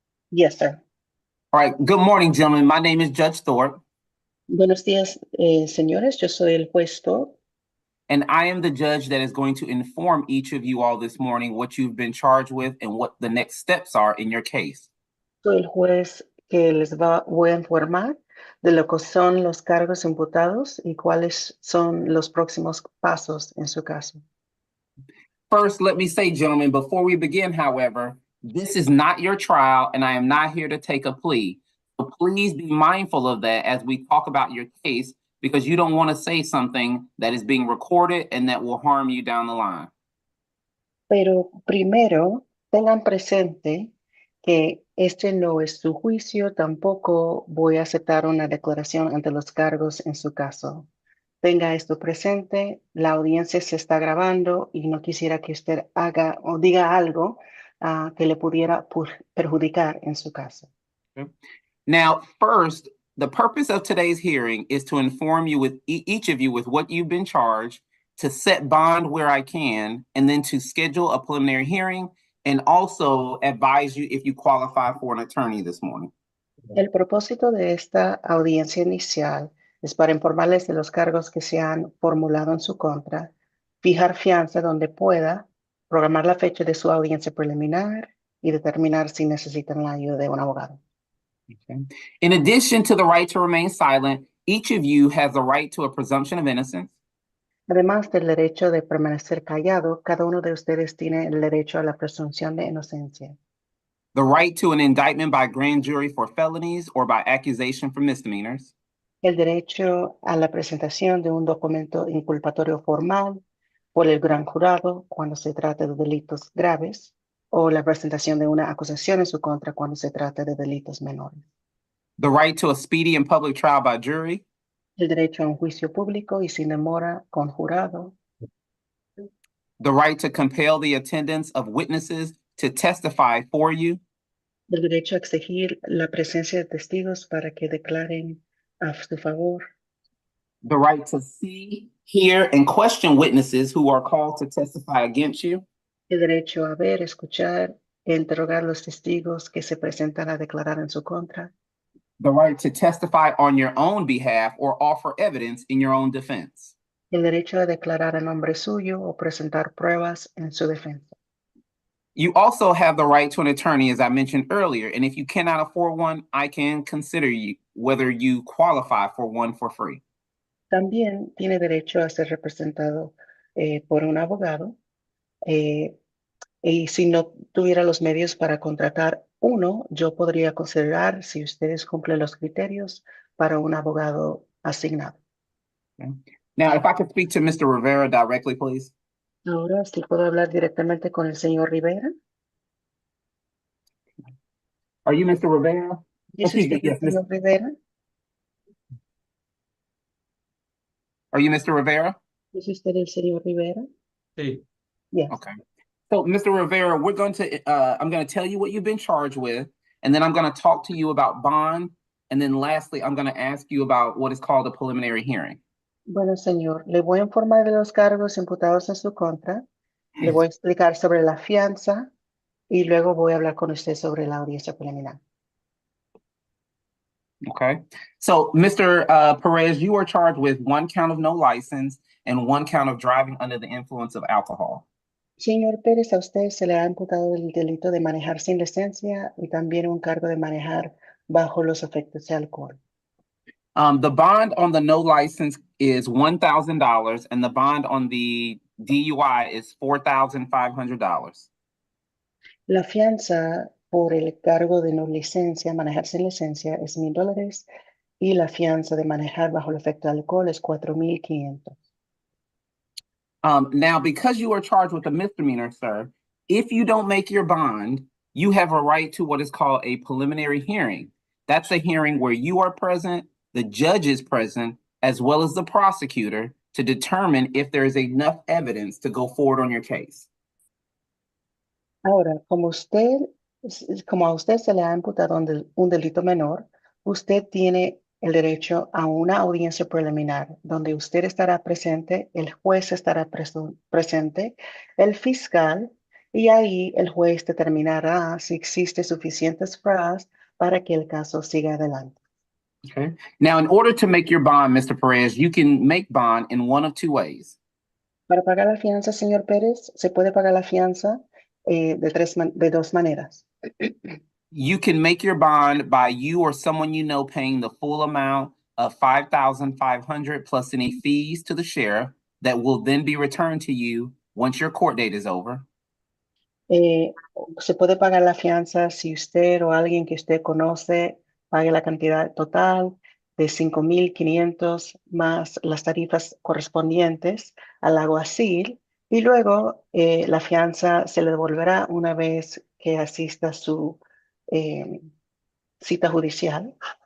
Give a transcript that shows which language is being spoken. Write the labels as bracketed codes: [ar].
[en] Yes, sir. All right. Good morning, gentlemen. My name is Judge Thorpe. [es] Buenos días, señores. Yo soy el juez Thorpe. [en] And I am the judge that is going to inform each of you all this morning what you've been charged with and what the next steps are in your case. [es] Soy el juez que voy a informar de lo que son los cargos imputados y cuáles son los próximos pasos en su caso. [en] First, let me say, gentlemen, before we begin, however, this is not your trial, and I am not here to take a plea. So please be mindful of that as we talk about your case, because you don't want to say something that is being recorded and that will harm you down the line. [es] Pero primero, tengan presente que este no es su juicio, tampoco voy a aceptar una declaración ante los cargos en su caso. tenga esto presente, la audiencia se está grabando y no quisiera que usted haga o diga algo que le pudiera perjudicar en su caso. [en] Okay. Now, first, the purpose of today's hearing is to inform you with each of you with what you've been charged, to set bond where I can, and then to schedule a preliminary hearing, and also advise you if you qualify for an attorney this morning. [es] El propósito de esta audiencia inicial es para informarles de los cargos que se han formulado en su contra, fijar fianza donde pueda, programar la fecha de su audiencia preliminar y determinar si necesitan la ayuda de un abogado. [en] Okay. In addition to the right to remain silent, each of you has a right to a presumption of innocence. [es] Además del derecho de permanecer callado, cada uno de ustedes tiene el derecho a la presunción de inocencia. [en] The right to an indictment by grand jury for felonies or by accusation for misdemeanors. [es] El derecho a la presentación de un documento inculpatorio formal por el gran jurado cuando se trata de delitos graves o la presentación de una acusación en su contra cuando se trata de delitos menores. [en] The right to a speedy and public trial by jury. [es] El derecho a un juicio público y sin demora con jurado. [en] The right to compel the attendance of witnesses to testify for you. [es] El derecho a exigir la presencia de testigos para que declaren a su favor. [en] The right to see, hear, and question witnesses who are called to testify against you. [es] El derecho a ver, escuchar e interrogar los testigos que se presentan a declarar en su contra. [en] The right to testify on your own behalf or offer evidence in your own defense. [es] El derecho a declarar a nombre suyo o presentar pruebas en su defensa. [en] You also have the right to an attorney, as I mentioned earlier, and if you cannot afford one, I can consider you whether you qualify for one for free. [es] También tiene derecho a ser representado por un abogado y si no tuviera los medios para contratar uno, yo podría considerar si ustedes cumplen los criterios para un abogado asignado. [en] Okay. Now, if I could speak to Mr. Rivera directly, please. [es] Ahora, si puedo hablar directamente con el señor Rivera. [en] Are you Mr. Rivera? [es] ¿Es [en] Excuse me, [es] usted el [en] yes, [es] señor Rivera? [en] Are you Mr. Rivera? [es] ¿Es usted el señor Rivera? Sí. [en] Yes. Okay. So, Mr. Rivera, I'm going to tell you what you've been charged with, and then I'm going to talk to you about bond, and then lastly, I'm going to ask you about what is called a preliminary hearing. [es] Bueno, señor, le voy a informar de los cargos imputados en su contra, le voy a explicar sobre la fianza y luego voy a hablar con usted sobre la audiencia preliminar. [en] Okay. So, Mr. Perez, you are charged with one count of no license and one count of driving under the influence of alcohol. [es] Señor Pérez, a usted se le ha imputado el delito de manejar sin licencia y también un cargo de manejar bajo los efectos de alcohol. [en] The bond on the no license is $1,000, and the bond on the DUI is $4,500. [es] La fianza por el cargo de no licencia, manejar sin licencia, es $1,000 y la fianza de manejar bajo el efecto de alcohol es $4,500. [en] Now, because you are charged with a misdemeanor, sir, if you don't make your bond, you have a right to what is called a preliminary hearing. That's a hearing where you are present, the judge is present, as well as the prosecutor, to determine if there is enough evidence to go forward on your case. [es] Ahora, como a usted se le ha imputado un delito menor, usted tiene el derecho a una audiencia preliminar donde usted estará presente, el juez estará presente, el fiscal, y ahí el juez determinará si existe suficientes pruebas para que el caso siga adelante. [en] Okay. Now, in order to make your bond, Mr. Perez, you can make bond in one of two ways. [es] Para pagar la fianza, señor Pérez, se puede pagar la fianza de dos maneras. [en] You can make your bond by you or someone you know paying the full amount of $5,500 plus any fees to the sheriff that will then be returned to you once your court date is over. [es] Se puede pagar la fianza si usted o alguien que usted conoce pague la cantidad total de 5,500 más las tarifas correspondientes al alguacil y luego la fianza se le devolverá una vez que asista a su cita judicial.